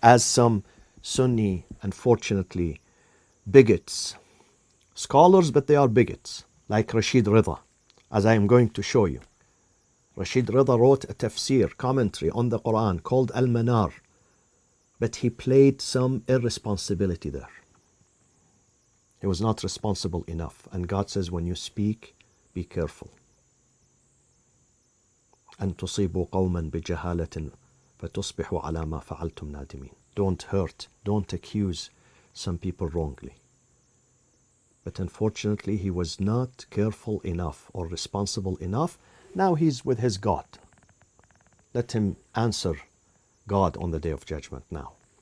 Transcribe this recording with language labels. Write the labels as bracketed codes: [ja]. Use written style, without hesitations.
[en] As some Sunni, unfortunately, bigots, scholars, but they are bigots, like Rashid Rida, as I am going to show you. Rashid Rida wrote a tafsir, commentary on the Qur'an called Al-Manar, but he played some irresponsibility there. He was not responsible enough. And God says, when you speak, be careful. [ar] أن تصيبوا قوما بجهالة فتصبحوا على ما فعلتم نادمين. [en] Don't hurt, don't accuse some people wrongly. But unfortunately, he was not careful enough or responsible enough. Now he's with his God. Let him answer God on the Day of Judgment now.